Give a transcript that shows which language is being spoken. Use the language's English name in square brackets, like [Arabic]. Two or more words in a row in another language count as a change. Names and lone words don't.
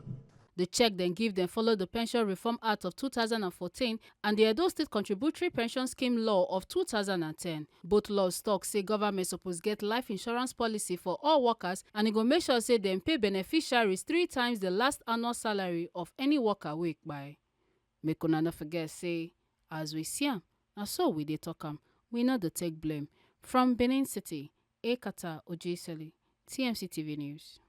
[Nigerian Pidgin] the check then give them follow the Pension Reform Act of 2014 and the Edo State Contributory Pension Scheme Law of 2010. Both laws talk say government suppose get life insurance policy for all workers, and it go make sure say them pay beneficiaries 3 times the last annual salary of any worker wey by. Make una no forget say, as we see am, na so we dey talk am. We no dey take blame. From Benin City, Ekata Ojiseli, TMC TV News.